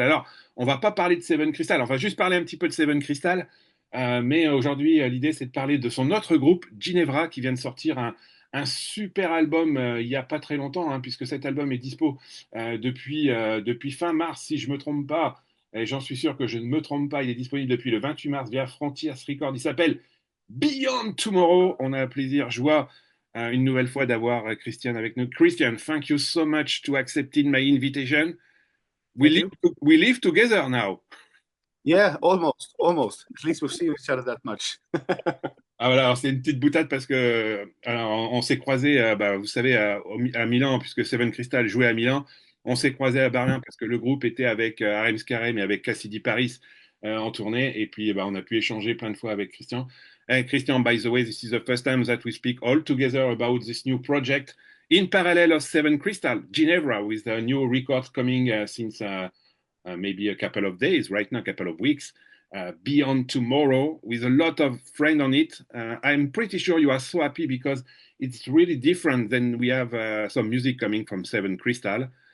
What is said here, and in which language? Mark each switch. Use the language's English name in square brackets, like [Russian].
[French] Alors, on va pas parler de Seven Crystal, on va juste parler un petit peu de Seven Crystal, mais aujourd'hui, l'idée, c'est de parler de son autre groupe, Ginevra, qui vient de sortir un super album il y a pas très longtemps, hein, puisque cet album est dispo depuis fin mars, si je me trompe pas, et j'en suis sûr que je ne me trompe pas, il est disponible depuis le 28 mars via Frontiers Records. Il s'appelle Beyond Tomorrow. On a plaisir, joie, une nouvelle fois d'avoir Kristian avec nous. [English] Kristian, thank you so much to accepting my invitation. Thank you. We live together now. Yeah, almost. At least we've seen each other that much. [French] Ah voilà, alors c'est une petite boutade parce que alors, on s'est croisés, vous savez, à Milan, puisque Seven Crystal jouait à Milan. On s'est croisés à Berlin parce que le groupe était avec Arems Karem et avec Cassidy Paris en tournée. Et puis, on a pu échanger plein de fois avec Kristian. [English] Kristian, by the way, this is the first time that we speak all together about this new project in parallel of Seven Crystal, Ginevra, with a new record coming since maybe a couple of days, right now, a couple of weeks. Beyond Tomorrow, with a lot of friend on it. I'm pretty sure you are so happy because it's really different than we have some music coming from Seven Crystal.